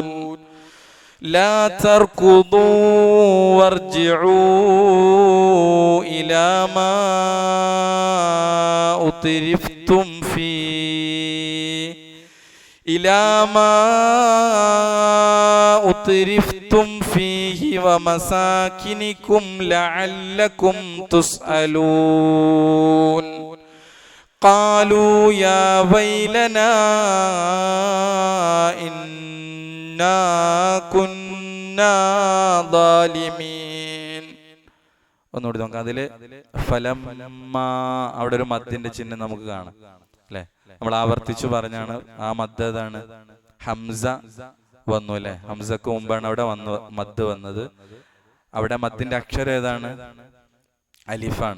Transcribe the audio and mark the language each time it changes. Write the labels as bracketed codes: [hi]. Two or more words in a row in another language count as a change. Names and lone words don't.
[ar] لا تركضوا وارجعوا إلى ما أترفتم فيه ومساكنكم لعلكم تسألون. قالوا يا ويلنا إنا كنا ظالمين. [ml] ഒന്നുകൂടി നോക്കാം. അതില് ഫലമ്മ, അവിടെ ഒരു മദ്ദിന്റെ ചിഹ്നം നമുക്ക് കാണാം അല്ലെ. നമ്മൾ ആവർത്തിച്ചു പറഞ്ഞാണ് ആ മദ് ഏതാണ്? ഹംസ വന്നു അല്ലെ. ഹംസക്ക് മുമ്പാണ് അവിടെ മദ് വന്നത്. അവിടെ മദ്ദിന്റെ അക്ഷരം ഏതാണ്? അലിഫാണ്.